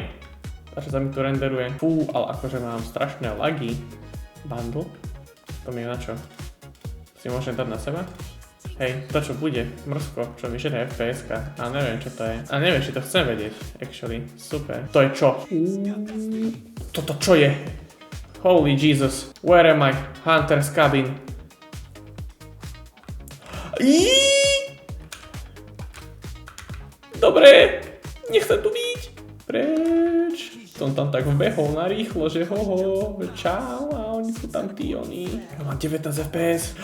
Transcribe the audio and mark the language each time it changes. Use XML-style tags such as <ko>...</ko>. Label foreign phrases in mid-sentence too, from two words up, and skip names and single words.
<sk>Takže sa mi tu renderuje. Fú, ale akože mám strašné lagy. Bundle? To mi je na čo? Si môžem dať na seba? Hej, to čo bude, mrzko, čo mi žere FPS-ka. A neviem čo to je. A neviem, či to chcem vedieť, actually. Super. To je čo? Toto čo je?</sk> <en>Holy Jesus. Where am I? Hunter's cabin.</en> <sk>Dobre, nechcem tu byť. Preč. Som tam tak vbehol narýchlo, že hoho, čau, a oni sú tam tí, oni. Ja mám 19 FPS.</sk>